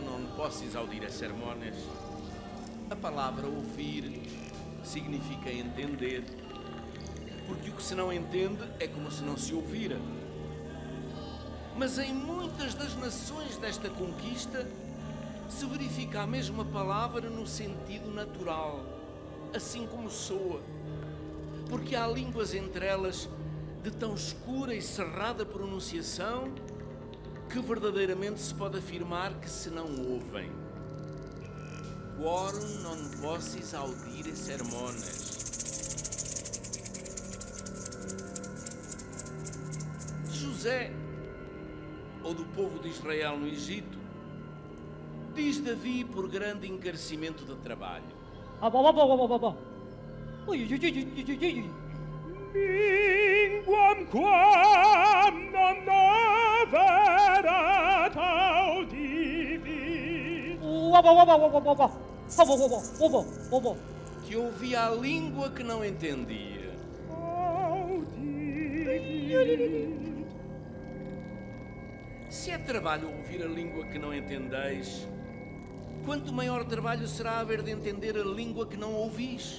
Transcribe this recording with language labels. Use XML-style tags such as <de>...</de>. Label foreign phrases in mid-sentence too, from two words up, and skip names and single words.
<la>non possis audire sermones,</la> <pt>a palavra ouvir significa entender, porque o que se não entende é como se não se ouvira. Mas em muitas das nações desta conquista se verifica a mesma palavra no sentido natural, assim como soa, porque há línguas entre elas de tão escura e cerrada pronunciação que verdadeiramente se pode afirmar que se não ouvem.</pt> <la>Quorum non possis audire sermones.</la> <pt>De José, ou do povo de Israel no Egito, diz Davi por grande encarecimento de trabalho.</pt> <la>Linguam quam non noverat audivi.</la> <pt>Que ouvia a língua que não entendia.</pt> <la>Audivi.</la> <pt>Se é trabalho ouvir a língua que não entendeis, quanto maior trabalho será haver de entender a língua que não ouvis.</pt>